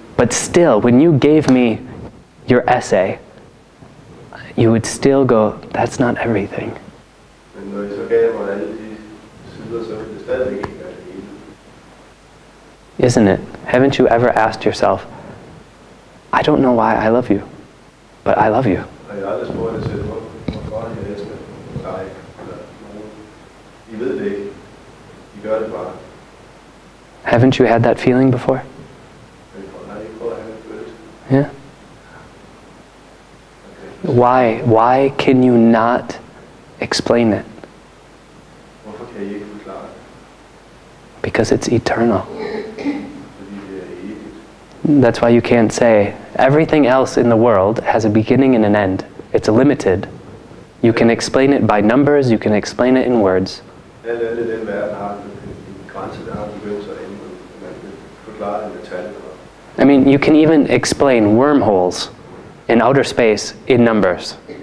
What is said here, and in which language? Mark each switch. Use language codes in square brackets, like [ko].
[en] But still, when you gave me your essay, you would still go, that's not everything. [da] Men når I så gav mig alle de sider, så ville det stadig ikke være det hele. [en] Isn't it? Haven't you ever asked yourself, I don't know why I love you, but I love you. [da] Og jeg har aldrig spurgt jer selv, hvorfor jeg elsker dig eller nogen. I ved det ikke. I gør det bare. [en] Haven't you had that feeling before? [da] Har I ikke prøvet at have en følelse? [en] Yeah. Why can you not explain it? [da] Hvorfor kan I ikke forklare det? [en] Because it's eternal. [da] Fordi det er evigt. [en] That's why you can't say, everything else in the world has a beginning and an end. It's limited. You can explain it by numbers, you can explain it in words. [da] Alt andet i den verden har en grænse, der har en begyndelse og ende. Man kan forklare det med tal. [en] I mean, you can even explain wormholes in outer space in numbers.